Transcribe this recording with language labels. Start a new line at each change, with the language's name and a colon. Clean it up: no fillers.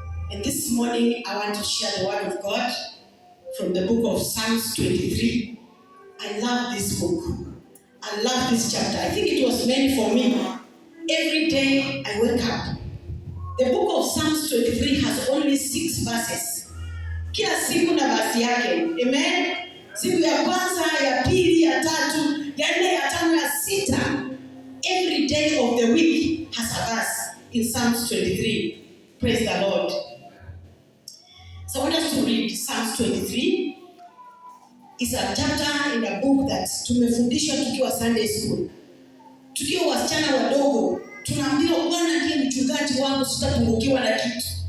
English: And this morning I want to share the word of God from the book of Psalms 23. I love this book. I love this chapter. I think it was meant for me. Every day I wake up. The book of Psalms 23 has only 6 verses.
Swahili: Kila siku na verse yake. Amen. Siku ya kwanza, ya pili, ya tatu, ya nne, ya tano, ya sita.
English: Every day of the week has a verse in Psalms 23. Praise the Lord. So I want us to read Psalms 23. It's a chapter in a book that
Swahili: tumefundishwa tukiwa
English: Sunday school.
Swahili: Tukiwa wasichana wadogo, tunaambiwa Bwana ndiye mchungaji wangu, sitapungukiwa na kitu.